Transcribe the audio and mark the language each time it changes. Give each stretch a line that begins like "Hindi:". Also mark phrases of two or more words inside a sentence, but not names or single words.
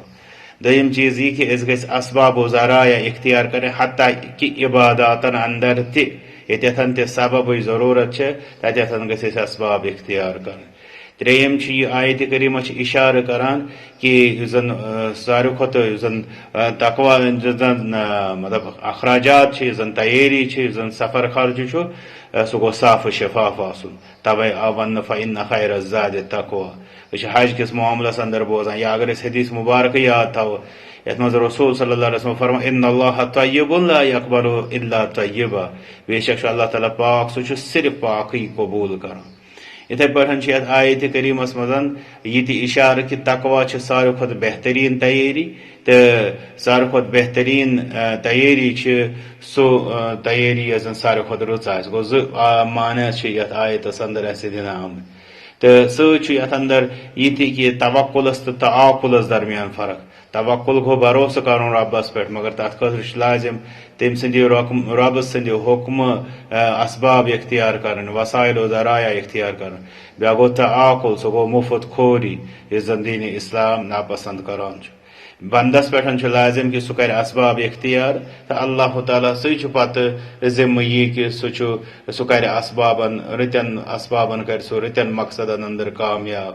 Kashmiri: دوٚیِم چیٖز یہ کہ أسۍ گژھِ اسباب و ذرائع اختیار کرٕنۍ حتیٰ کہ عباداتن اندر تہِ ییٚتٮ۪تھن تہِ سببٕچ ضروٗرت چھِ تتٮ۪تھن گژھِ أسۍ اسباب اختیار کرٕنۍ۔ ترٛیٚیِم چھِ یہ آیت کریمہ چھِ اشارہ کران کہ یُس زن ساروی کھۄتہٕ یُس زن تقوا یُس زن مطلب اخراجات چھِ، یُس زن تیٲری چھِ، یُس زن سفر خرچہ چھُ، سُہ گوٚو صاف و شفاف آسُن۔ توے آو وننہٕ
Arabic: فإن خیر الزاد التقوى۔
Kashmiri: أسۍ چھِ حج کِس معاملس اندر بوزان، یا اگر أسۍ حدیث مبارکہ یاد تھاوو یتھ منٛز رسول
Arabic: صلی اللہ علیہ وسلم
Kashmiri: فرمان
Arabic: ان اللہ طیب لا يقبل الا طیبا،
Kashmiri: بے شک چھُ اللہ تعالیٰ پاک، سُہ چھُ صرف پاکٕے قبوٗل کران۔ یتھے پٲٹھۍ چھِ یتھ آیت کریمس منٛز یہ تہِ اشارہ کہ تقوا چھِ ساروی کھۄتہٕ بہترین تیٲری، تہٕ ساروی کھۄتہٕ بہترین تیٲری چھِ سُہ تیٲری یۄس زن ساروی کھۄتہٕ رٕژ آسہِ۔ گوٚو زٕ معنی چھِ یتھ آیتس اندر اسہِ دِنہٕ آمٕتۍ، تہٕ سۭتۍ چھُ یتھ اندر یہ تہِ کہ توکلس تہٕ تعاقلس درمیان فرق۔ توکل گوٚو بھروسہٕ کرُن رۄبس پٮ۪ٹھ، مگر تتھ خٲطرٕ چھُ لازم تٔمۍ سٕنٛدِ رۄبہٕ سٕنٛدِ حُکمہٕ اسباب اختیار کرٕنۍ، وسائل و ذرائع اختیار کرٕنۍ۔ بیٛاکھ گوٚو تعاقل، سُہ گوٚو مُفت کھوری یُس زن دین اسلام ناپسند کران چھُ۔ بندس پٮ۪ٹھ چھُ لازم کہ سُہ کرِ اسباب اختیار، تہٕ اللہ تعالیٰ سٕے چھُ پتہٕ ذمہٕ یہِ کہ سُہ کرِ اسبابن رٕتٮ۪ن اسبابن کرِ سُہ رٕتٮ۪ن مقصدن اندر کامیاب۔